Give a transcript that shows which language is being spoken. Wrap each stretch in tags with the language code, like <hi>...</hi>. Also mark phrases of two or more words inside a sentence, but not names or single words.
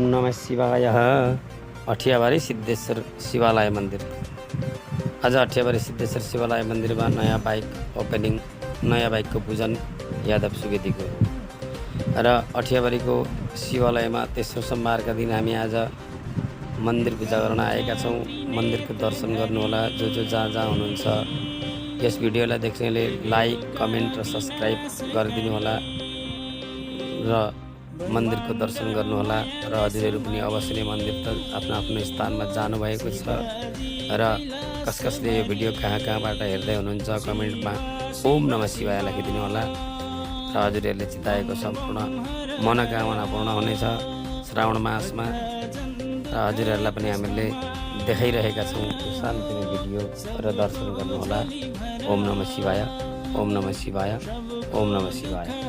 <sa>नमः शिवाय।</sa> <ne>अठियाबारी सिद्धेश्वर शिवालय मन्दिर। आज अठियाबारी सिद्धेश्वर शिवालय मन्दिरमा नयाँ</ne> <en>bike opening,</en> <ne>नयाँ बाइकको पूजन यादव सुवेदीको र अठियाबारीको शिवालयमा तेस्रो सोमबारका दिन हामी आज मन्दिर पूजा गर्न आएका छौँ। मन्दिरको दर्शन गर्नुहोला जो जहाँ जहाँ हुनुहुन्छ। यस भिडियोलाई देख्नेले</ne> <en>like, comment</en> <ne>र सब्सक्राइब गरिदिनु होला र मन्दिरको दर्शन गर्नुहोला र हजुरहरू पनि अवश्य नै मन्दिर त आफ्नो आफ्नो स्थानमा जानुभएको छ र कसले यो भिडियो कहाँबाट हेर्दै हुनुहुन्छ कमेन्टमा</ne> <sa>ओम नमः शिवाय</sa> <ne>लेखिदिनु होला र हजुरहरूले चिताएको सम्पूर्ण मनोकामना पूर्ण हुनेछ श्रावण मासमा र हजुरहरूलाई पनि हामीले देखाइरहेका छौँ शान्तिमय भिडियो र दर्शन गर्नुहोला।</ne> <sa>ओम नमः शिवाय, ओम नमः शिवाय, ओम नमः शिवाय।</sa>